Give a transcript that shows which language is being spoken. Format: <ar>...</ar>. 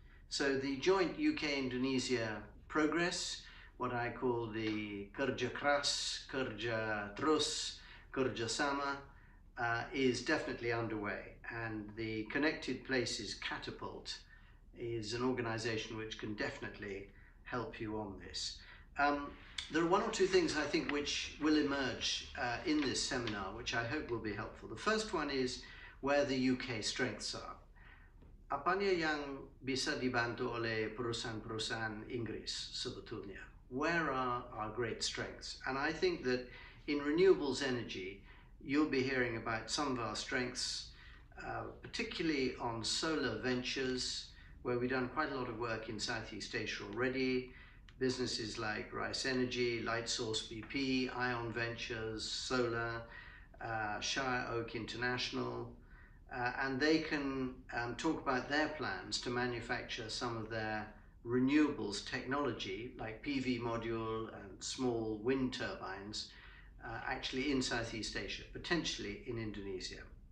<en>So the joint UK-Indonesia progress, what I call the</en> <id>kerja keras, kerja terus, kerja sama,</id> <en>is definitely underway, and the Connected Places Catapult is an organization which can definitely help you on this. There are 1 or 2 things I think which will emerge in this seminar, which I hope will be helpful. The first one is where the UK strengths are.</en> <id>apanya yang bisa dibantu oleh perusahaan-perusahaan Inggris sebetulnya?</id> <en>Where are our great strengths? And I think that in renewables energy, you'll be hearing about some of our strengths, particularly on solar ventures, where we've done quite a lot of work in Southeast Asia already. Businesses like Rice Energy, Lightsource BP, Ion Ventures, Solar, Shire Oak International, and they can talk about their plans to manufacture some of their renewables technology like PV module and small wind turbines actually in Southeast Asia, potentially in Indonesia.</en>